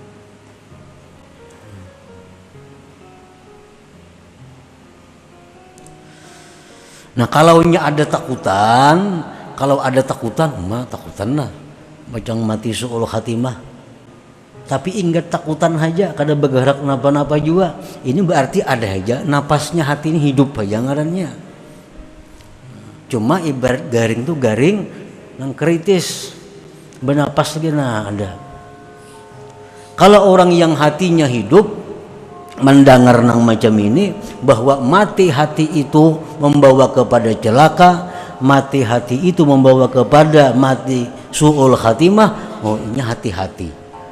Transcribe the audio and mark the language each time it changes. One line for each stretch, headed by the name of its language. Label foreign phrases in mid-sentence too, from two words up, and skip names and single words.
Banjar: Nah, kalau ada takutan, mah takutan lah, macam mati
Arabic: su'ul khatimah.
Banjar: Tapi ingat takutan aja, kada bergerak napa-napa juga. Ini berarti ada aja napasnya hati ini hidup aja ngarannya. Cuma ibarat garing tuh garing yang kritis, bernapas lagi nah ada.
Indonesian: Kalau orang yang hatinya hidup mendengar nang macam ini, bahwa mati hati itu membawa kepada celaka, mati hati itu membawa kepada mati
Arabic: su'ul khatimah,
Indonesian: oh ini hati-hati.